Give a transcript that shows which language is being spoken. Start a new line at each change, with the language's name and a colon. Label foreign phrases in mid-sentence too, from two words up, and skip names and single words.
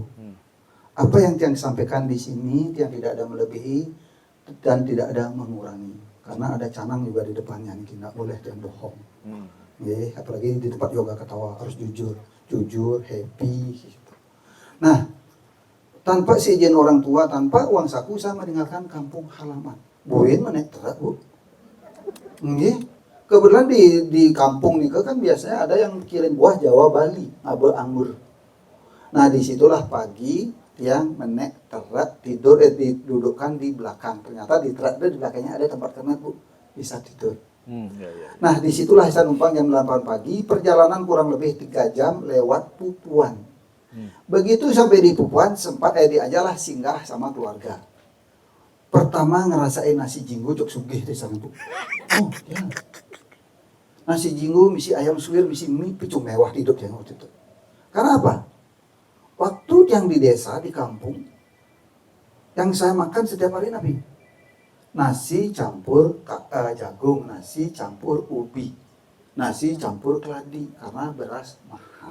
Indonesian: Apa yang tiang sampaikan di sini, tiang tidak ada melebihi dan tidak ada mengurangi. Karena ada canang juga di depannya, tidak boleh tiang bohong. Apalagi di tempat yoga ketawa, harus jujur, happy. Gitu. Nah, tanpa seizin orang tua, tanpa uang saku, saya meninggalkan kampung halaman.
Balinese: Buin menek terak, Bu.
Indonesian: Kebetulan di kampung nih kan biasanya ada yang kirim buah Jawa Bali, abe anggur. Nah, disitulah pagi yang
Balinese: menek terak
Indonesian: tidur, didudukkan di belakang. Ternyata di terak di belakangnya ada tempat kernet, Bu. Bisa tidur. Nah, disitulah saya numpang jam 8 pagi, perjalanan kurang lebih 3 jam lewat Pupuan. Begitu sampai di Pupuan, sempat diajalah singgah sama keluarga. Pertama ngerasain nasi jinggo cok sugih di sana, Bu. Oh, ya. Nasi jinggo, misi ayam suwir, misi mie, picung mewah hidup yang waktu itu. Karena apa? Waktu yang di desa, di kampung, yang saya makan setiap hari Nabi. Nasi campur jagung, nasi campur ubi, nasi campur keladi, karena beras mahal.